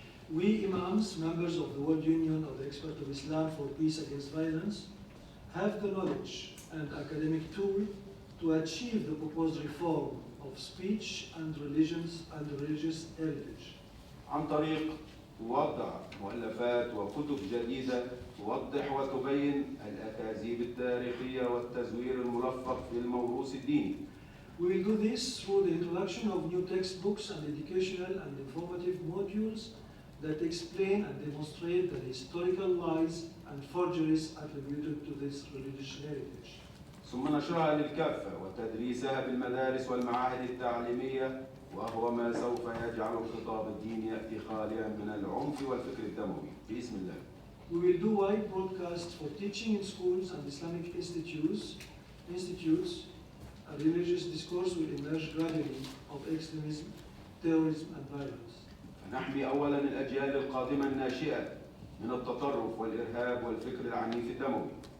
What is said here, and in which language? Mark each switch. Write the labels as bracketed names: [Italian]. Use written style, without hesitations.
[English] We Imams, members of the World Union of the Experts of Islam for Peace Against Violence, have the knowledge and academic tool to achieve the proposed reform of speech and religious heritage. [Arabic] عن طريق وضع مؤلفات وكتب جديدة توضح وتبين الأكاذيب التاريخية والتزوير الملفق في الموروث الديني. [English] We will do this through the introduction of new textbooks and educational and informative modules that explain and demonstrate the historical lies and forgeries attributed to this religious heritage. [Arabic] ثم نشرها للكافة وتدريسها بالمدارس والمعاهد التعليمية وهو ما سوف يجعل الخطاب الديني يأتي خاليا من العنف والفكر الدموي باسم الله. [English] We will do wide broadcasts for teaching in schools and Islamic institutes. A religious discourse will emerge gradually of extremism, terrorism, and violence. [Arabic] فنحمي أولا الأجيال القادمة الناشئة من التطرف والإرهاب والفكر العنيف الدموي.